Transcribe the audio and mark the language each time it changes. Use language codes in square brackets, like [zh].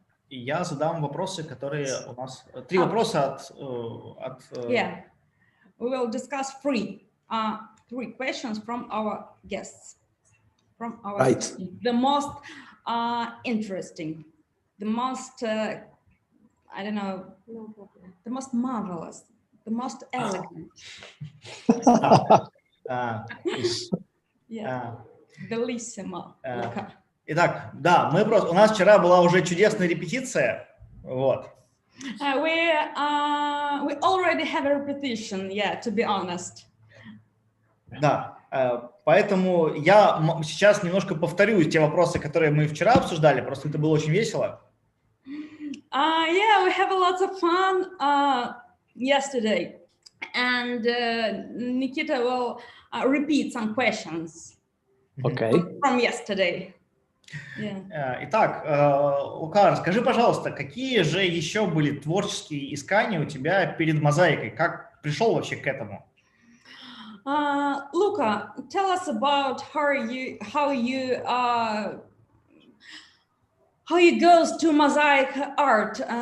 [ru] Я задам вопросы, которые у нас... Три вопроса от... [en] Yeah. We will discuss three questions from our guests. From our Right. The most interesting, the most, I don't know, the most marvelous, the most elegant. Yeah. Bellissimo. Luca. [ru] Итак, да, у нас вчера была уже чудесная репетиция, вот. [en] We already have a repetition, yeah, to be honest. [ru] Да, поэтому я сейчас немножко повторю те вопросы, которые мы вчера обсуждали, просто это было очень весело. [en] Yeah, we have a lot of fun yesterday, and Nikita will repeat some questions. Okay. From yesterday. Yeah. [ru] Итак, Лука, расскажи, пожалуйста, какие же еще были творческие искания у тебя перед мозаикой? Как пришел вообще к этому? [en] Luca, tell us about how you goes to mosaic art.